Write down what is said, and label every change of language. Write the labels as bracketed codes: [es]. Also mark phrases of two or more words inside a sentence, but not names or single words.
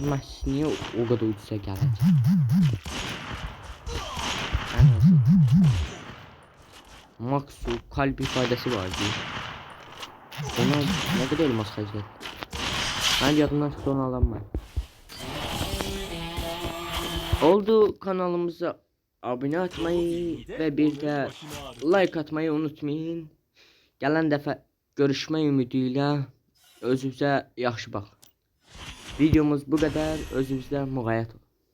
[tr] Məhz niye o kadar ucuza gələcək? Max kalp ifadesi var diye. Ona ne kadar elmas xərclədi? Ben yadımdan çıktı, onu alamam. Oldu, kanalımıza abone atmayı ve bir de like atmayı unutmayın. [az] Gələn dəfə görüşmək ümidiyle özünüzə yaxşı baxın. [tr] Videomuz bu kadar. [az] Özünüzə müğayət olun.